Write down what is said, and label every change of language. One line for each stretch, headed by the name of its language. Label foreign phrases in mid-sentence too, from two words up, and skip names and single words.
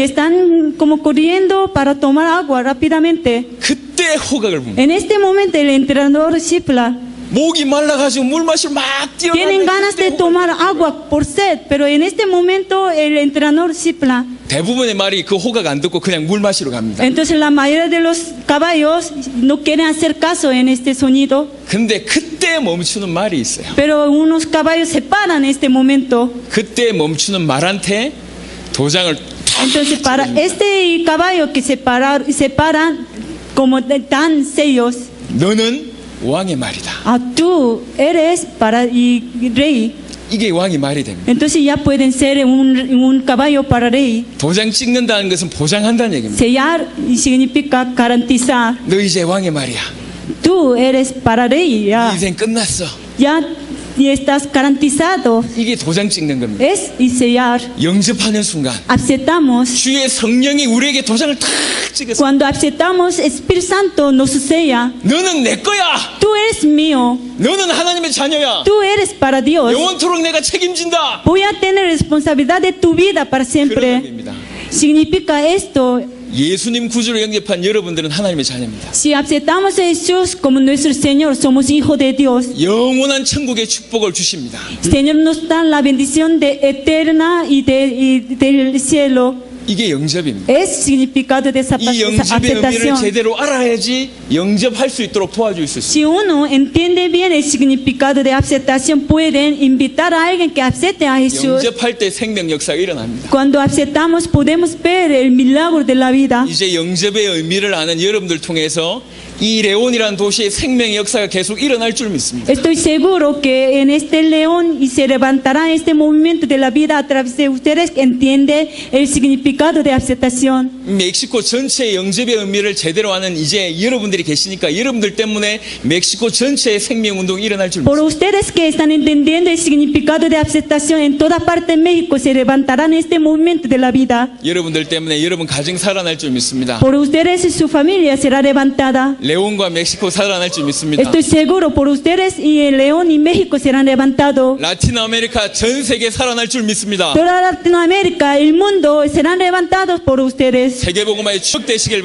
Spanish: están como corriendo para tomar agua rápidamente.
Korean: 그때 호각을 봅니다.
Spanish: En este momento el entrenador chifla.
Korean: 목이 말라가지고 물 마시러 막
Spanish: Tienen ganas de
Korean: 뛰어가는데
Spanish: tomar agua por sed, pero en este momento el entrenador chifla.
Korean: 대부분의 말이 그 호각 안 듣고 그냥 물 마시러 갑니다.
Spanish: Entonces la mayoría de los caballos no quieren hacer caso en este sonido,
Korean: 근데 그때 멈추는 말이 있어요.
Spanish: pero unos caballos se paran en este momento.
Korean: 그때 멈추는 말한테 도장을
Spanish: Entonces para este caballo que se paran como dan sellos,
Korean: 너는 왕의 말이다.
Spanish: tú eres para y rey.
Korean: 이게 왕의 말이 됩니다.
Spanish: Entonces ya pueden ser un caballo para rey.
Korean: 도장 찍는다는 것은 보장한다는 얘기입니다.
Spanish: Sellar significa garantizar.
Korean: 너 이제 왕의 말이야.
Spanish: Tú eres para rey.
Korean: 네
Spanish: Ya,
Korean: 인생 끝났어.
Spanish: ya estás garantizado.
Korean: 이게 도장 찍는 겁니다.
Spanish: Es y sellar.
Korean: 영접하는 순간
Spanish: Aceptamos.
Korean: 주의 성령이 우리에게 도장을 탁 찍었어.
Spanish: Cuando aceptamos, Espíritu Santo nos sella.
Korean: 너는 내 거야.
Spanish: Tú eres mío.
Korean: 너는 하나님의 자녀야.
Spanish: Tú eres para Dios.
Korean: 영원토록 내가 책임진다.
Spanish: Voy a tener responsabilidad de tu vida para
Korean: 그런
Spanish: siempre.
Korean: 의미입니다.
Spanish: Significa esto.
Korean: 예수님 구주로 영접한 여러분들은 하나님의 자녀입니다.
Spanish: Si aceptamos a Jesús como nuestro Señor, somos hijos de Dios.
Korean: 영원한 천국의 축복을 주십니다.
Spanish: El Señor nos da la bendición de eterna y del cielo.
Korean: 이게 영접입니다.
Spanish: Es significado de esa
Korean: 이 영접의 의미를
Spanish: aceptación.
Korean: 제대로 알아야지 영접할 수 있도록 도와줄 수 있습니다.
Spanish: Si uno entiende bien el significado de aceptación, pueden invitar a alguien que acepte a Jesús.
Korean: 영접할 때 생명 역사가 일어납니다.
Spanish: Cuando aceptamos, podemos ver el milagro de la vida.
Korean: 이제 영접의 의미를 아는 여러분들 통해서 이 레온이라는 도시의 생명의 역사가 계속 일어날 줄 믿습니다.
Spanish: Estoy seguro que en este león y se levantará este movimiento de la vida a través de ustedes que entiende el significado de aceptación.
Korean: 멕시코 전체의 영접의 의미를 제대로 아는 이제 여러분들이 계시니까 여러분들 때문에 멕시코 전체의 생명운동이 일어날 줄
Spanish: Por
Korean: 믿습니다.
Spanish: ustedes que están entendiendo el significado de aceptación en toda parte de México se levantarán este movimiento de la vida.
Korean: 여러분들 때문에 여러분 가정 살아날 줄 믿습니다.
Spanish: Por ustedes y su familia será levantada.
Korean: 레온과 멕시코 살아날 줄 믿습니다.
Spanish: Estoy seguro por ustedes y el León y México serán levantados.
Korean: 라틴 아메리카 전 세계 살아날 줄 믿습니다.
Spanish: Toda Latinoamérica, el mundo serán levantados por ustedes.
Korean: 세계복음화의 추억 되시길 바랍니다.